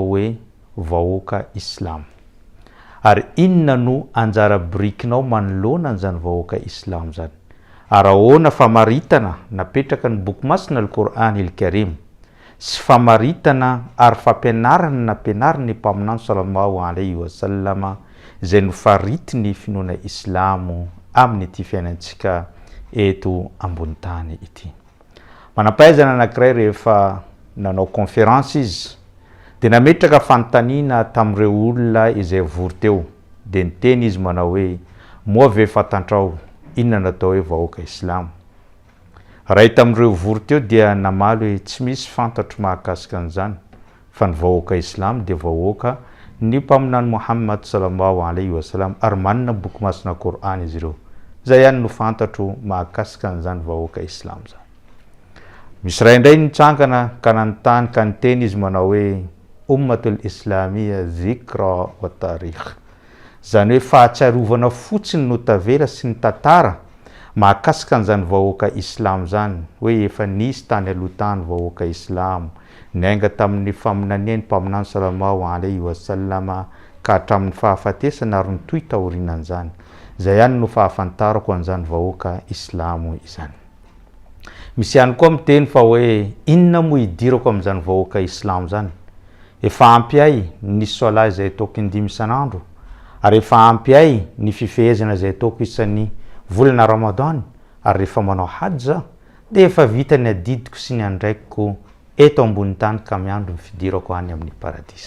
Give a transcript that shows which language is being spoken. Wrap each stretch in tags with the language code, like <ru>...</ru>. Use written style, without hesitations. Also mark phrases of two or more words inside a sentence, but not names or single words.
<mg>hoe vahoaka Islam ary inona no anjara birikinao manoloana an'izany vahoaka Islam zany ary ahoana famaritana napetraka ny boky masina al-Qur'an il-Karim sy famaritana ary fampianarana nampianariny ny mpaminany</mg> <ar>صلى الله عليه وسلم</ar> <mg>izay nofaritiny finoana Islamo amin'ny ity fiainantsika eto ambony tany ity. Manampahaizana anankiray rehefa nanao conférence izy dia nametraka fanontaniana tamin'ireo olona izay vory teo dia niteny izy manao hoe moa ve fantantrao inona natao hoe vahoaka Islam. Ray tamin'ireo vory teo dia namaly hoe tsy misy fantatro mahakasika an'izany fa ny vahoaka Islam dia vahoaka ny mpaminany Muhammad</mg> <ar>صلى الله عليه وسلم</ar> <mg>ary manana boky masina Qur'an izy ireo. Zay ihany no fantatro mahakasika an'izany vahoaka Islam zany. Misy ray indray nitsangana ka nanontany ka niteny izy manao hoe</mg> <ar>الأمة الإسلامية ذكرى وتاريخ,</ar> <mg>zany hoe fahatsiarovana fotsiny no tavela sy ny tantara mahakasika an'izany vahoaka Islam zany hoe efa nisy tany aloha tany vahoaka Islam nainga tamin'ny faminaniany mpaminany</mg> <ar>صلى الله عليه وسلم</ar> <mg>ka hatramin'ny fahafatesana ary nytoy taorinan'izany. Zay ihany no fahafantarako an'izany vahoaka Islamo izany. Misy ihany koa miteny fa hoe inona moa idirako amin'izany vahoaka Islam zany. Efa ampy ahy ny sola izay ataoko indimy isan'andro ary efa ampy ahy ny fifehezana izay ataoko isan'ny volana Ramadan ary rehefa manao hajj zaho dia efa vita ny adidiko sy ny andraikiko eto ambony tany ka miandro ny fidirako any amin'ny paradisa.</mg>